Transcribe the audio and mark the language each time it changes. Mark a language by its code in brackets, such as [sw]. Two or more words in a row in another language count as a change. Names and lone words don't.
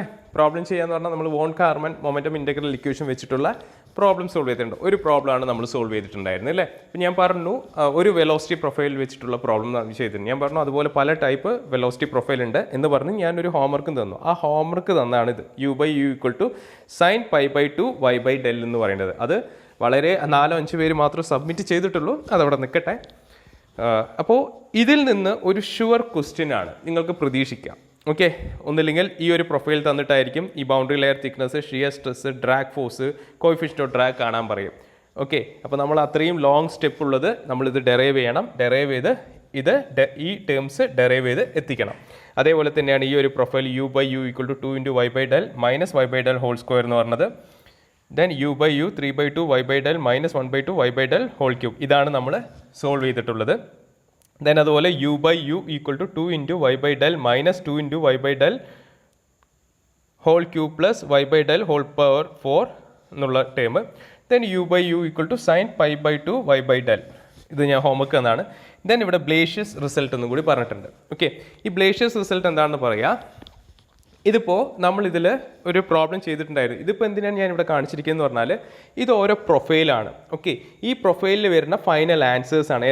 [ml] പ്രോബ്ലം ചെയ്യാന്ന് പറഞ്ഞാൽ നമ്മൾ വോൺ കാർമൻ [en] momentum integral equation [ml] വെച്ചിട്ടുള്ള [en] problem solve [ml] ചെയ്തിട്ടുണ്ട്. ഒരു പ്രോബ്ലമാണ് നമ്മൾ സോൾവ് ചെയ്തിട്ടുണ്ടായിരുന്നു അല്ലേ? ഇപ്പം ഞാൻ പറഞ്ഞു ഒരു [en] velocity profile [ml] വെച്ചിട്ടുള്ള പ്രോബ്ലം ചെയ്തിട്ടുണ്ട്. ഞാൻ പറഞ്ഞു അതുപോലെ പല [en] type velocity profile [ml] ഉണ്ട് എന്ന് പറഞ്ഞ് ഞാനൊരു ഹോംവർക്കും തന്നു. ആ ഹോംവർക്ക് തന്നാണ് ഇത് u/u = sin π/2 y/del എന്ന് പറയുന്നത്. അത് വളരെ 4-5 പേര് മാത്രം സബ്മിറ്റ് ചെയ്തിട്ടുള്ളൂ. അതവിടെ നിൽക്കട്ടെ. അപ്പോൾ ഇതിൽ നിന്ന് ഒരു [en] sure question [ml] ആണ് നിങ്ങൾക്ക് പ്രതീക്ഷിക്കാം. ഓക്കെ, ഒന്നില്ലെങ്കിൽ ഈ ഒരു പ്രൊഫൈൽ തന്നിട്ടായിരിക്കും ഈ [en] boundary layer thickness, shear stress, drag force, coefficient of drag [ml] കാണാൻ പറയും. ഓക്കെ, അപ്പോൾ നമ്മൾ അത്രയും [en] long step [ml] ഉള്ളത് നമ്മളിത് ഡെറൈവ് ചെയ്യണം. ഡെറൈവ് ചെയ്ത് ഈ [en] terms derive [ml] ചെയ്ത് എത്തിക്കണം. അതേപോലെ തന്നെയാണ് ഈ ഒരു പ്രൊഫൈൽ u/u = 2 × y/del - y/del [en] whole square [ml] എന്ന് പറഞ്ഞത്. [en] ദെൻ u/u 3/2 y/del - 1/2 y/del whole cube. [ml] ഇതാണ് നമ്മൾ സോൾവ് ചെയ്തിട്ടുള്ളത്. ദെൻ അതുപോലെ u/u = 2 × y/del - 2 × y/del [en] whole cube plus y/del whole power 4 [ml] എന്നുള്ള ടേം. [en] ദെൻ u/u = sin π/2 y/del. [ml] ഇത് ഞാൻ ഹോംവർക്ക് എന്നാണ്. ദെൻ ഇവിടെ [en] Blasius result [ml] എന്നും കൂടി പറഞ്ഞിട്ടുണ്ട്. ഓക്കെ, ഈ [en] Blasius result [ml] എന്താണെന്ന് പറയാം. ഇതിപ്പോൾ നമ്മളിതിൽ ഒരു പ്രോബ്ലം ചെയ്തിട്ടുണ്ടായിരുന്നു. ഇതിപ്പോൾ എന്തിനാണ് ഞാൻ ഇവിടെ കാണിച്ചിരിക്കുന്നത് പറഞ്ഞാൽ ഇത് ഓരോ പ്രൊഫൈലാണ്. ഓക്കെ, ഈ പ്രൊഫൈലിൽ വരുന്ന [en] final answers [ml] ആണ്.